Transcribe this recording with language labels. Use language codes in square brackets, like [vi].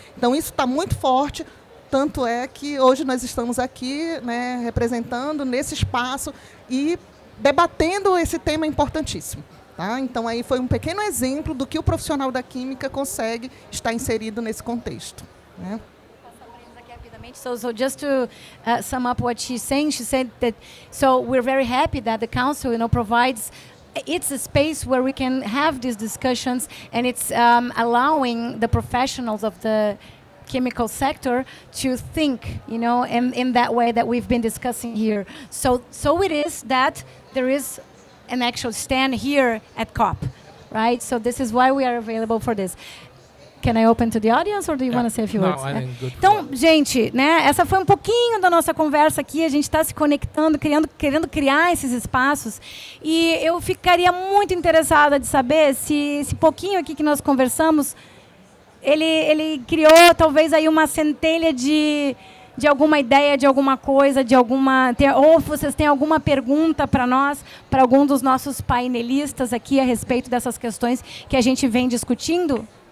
[pt] Então, isso está muito forte, tanto é que hoje nós estamos aqui, né, representando nesse espaço e debatendo esse tema importantíssimo. Tá? Então, aí foi um pequeno exemplo do que o profissional da química consegue estar inserido nesse contexto, né? [en] So just to sum up what she's saying, she said that, so we're very happy that the council, provides, it's a space where we can have these discussions, and it's allowing the professionals of the chemical sector to think, in that way that we've been discussing here. So it is that there is an actual stand here at COP, right? So this is why we are available for this. Can I open to the audience, or do you want to say a few words? I think good. [pt] Então, gente, né, essa foi um pouquinho da nossa conversa aqui. A gente está se conectando, querendo criar esses espaços. E eu ficaria muito interessada de saber se esse pouquinho aqui que nós conversamos, ele criou talvez aí uma centelha de alguma ideia, de alguma coisa, ou vocês têm alguma pergunta para nós, para algum dos nossos painelistas aqui a respeito dessas questões que a gente vem discutindo?